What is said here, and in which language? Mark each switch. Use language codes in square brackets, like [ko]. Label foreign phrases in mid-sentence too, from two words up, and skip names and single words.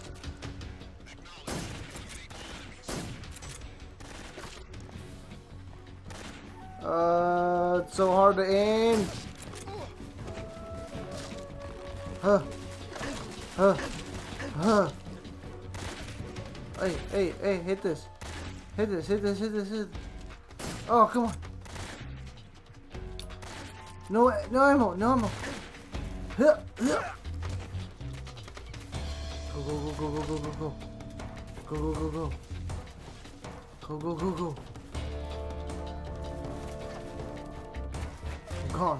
[en] It's so hard to aim. Huh. Huh. Huh. Hey, hey, hey, hit this. Hit this, hit this, hit this, hit this. Oh, come on. No, no ammo, no ammo. Huh, huh. Go, go, go, go, go, go, go, go. Go, go, go, go. Go, go, go, go. I'm gone.